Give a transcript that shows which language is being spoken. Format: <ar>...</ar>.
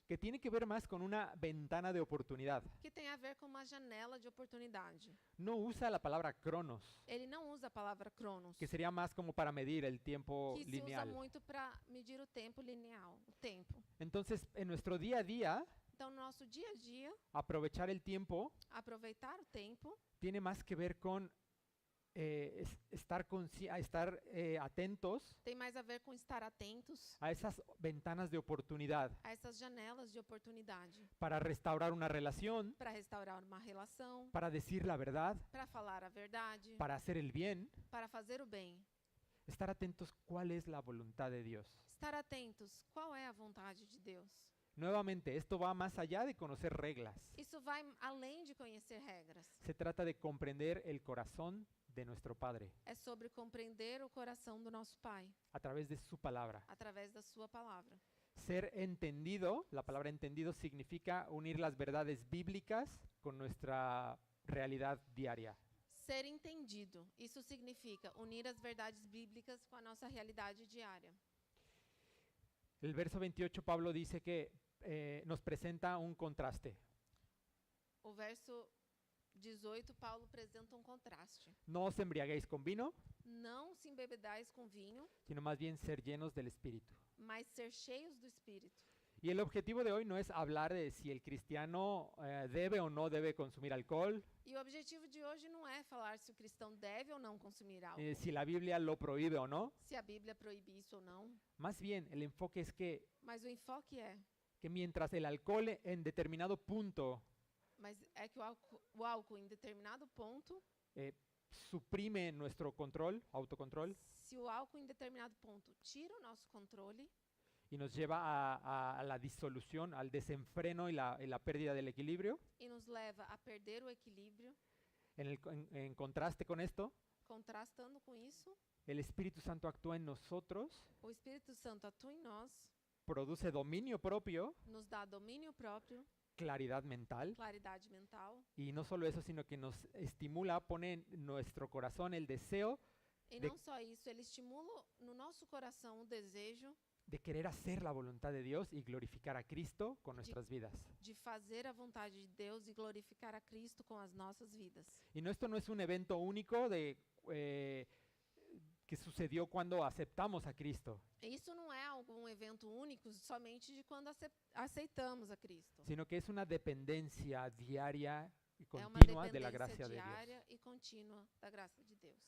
<es>que tiene que ver más con una ventana de oportunidad.</es> <pt>que tem a ver com uma janela de oportunidade.</pt> <es>No usa la palabra cronos,</es> <pt>Ele não usa a palavra cronos,</pt> <es>que sería más como para medir el tiempo</es> <pt>que se usa</pt> <es>lineal.</es> <pt>muito para medir o tempo lineal, o tempo.</pt> <es>Entonces, en nuestro día a día,</es> <pt>Então, no nosso dia a dia,</pt> <es>aprovechar el tiempo</es> <pt>aproveitar o tempo</pt> <es>tiene más que ver con estar atentos</es> <pt>tem mais a ver com estar atentos</pt> <es>a esas ventanas de oportunidad</es> <pt>a essas janelas de oportunidade</pt> <es>para restaurar una relación,</es> <pt>para restaurar uma relação,</pt> <es>para decir la verdad,</es> <pt>para falar a verdade,</pt> <es>para hacer el bien.</es> <pt>para fazer o bem.</pt> <es>Estar atentos cuál es la voluntad de Dios.</es> <pt>Estar atentos, qual é a vontade de Deus?</pt> <es>Nuevamente, esto va más allá de conocer reglas.</es> <pt>Isso vai além de conhecer regras.</pt> <es>Se trata de comprender el corazón de nuestro Padre</es> <pt>É sobre compreender o coração do nosso Pai</pt> <es>a través de su palabra.</es> <pt>através da sua palavra.</pt> <es>Ser entendido, la palabra entendido significa unir las verdades bíblicas con nuestra realidad diaria.</es> <pt>Ser entendido. Isso significa unir as verdades bíblicas com a nossa realidade diária.</pt> <es>El verso 28 Pablo dice que nos presenta un contraste.</es> <pt>O verso 18, Paulo apresenta um contraste.</pt> <es>No os embriaguéis con vino,</es> <pt>Não se embebedais com vinho,</pt> <es>sino más bien ser llenos del Espíritu.</es> <pt>mas ser cheios do Espírito.</pt> <es>Y el objetivo de hoy no es hablar de si el cristiano debe o no debe consumir alcohol,</es> <pt>E o objetivo de hoje não é falar se o cristão deve ou não consumir álcool,</pt> <es>si la Biblia lo prohíbe o no.</es> <pt>se a Bíblia proíbe isso ou não,</pt> <es>Más bien, el enfoque es</es> <pt>mas o enfoque</pt> <es>que mientras el alcohol en determinado punto</es> <pt>que o álcool em determinado ponto,</pt> <es>suprime nuestro control, autocontrol,</es> <pt>se o álcool em determinado ponto tira o nosso controle</pt> <es>y nos lleva a la disolución, al desenfreno y la pérdida del equilibrio.</es> <pt>e nos leva a perder o equilíbrio,</pt> <es>En contraste con esto,</es> <pt>contrastando com isso,</pt> <es>el Espíritu Santo actúa en nosotros,</es> <pt>o Espírito Santo atua em nós,</pt> <es>produce dominio propio,</es> <pt>nos dá domínio próprio,</pt> <es>claridad mental,</es> <pt>claridade mental,</pt> <es>y no solo eso, sino que nos estimula, pone en nuestro corazón el deseo</es> <pt>e De- não só isso, ele estimula no nosso coração o desejo</pt> <es>de querer hacer la voluntad de Dios y glorificar a Cristo con nuestras vidas.</es> <pt>de fazer a vontade de Deus e glorificar a Cristo com as nossas vidas.</pt> <es>Y esto no es un evento único que sucedió cuando aceptamos a Cristo,</es> <pt>Isso não é algum evento único somente de quando aceitamos a Cristo.</pt> <es>sino que es una dependencia diaria y</es> <pt>É uma</pt> <es>continua de la</es> <pt>dependência</pt> <es>gracia de Dios.</es> <pt>diária e contínua da graça de Deus.</pt>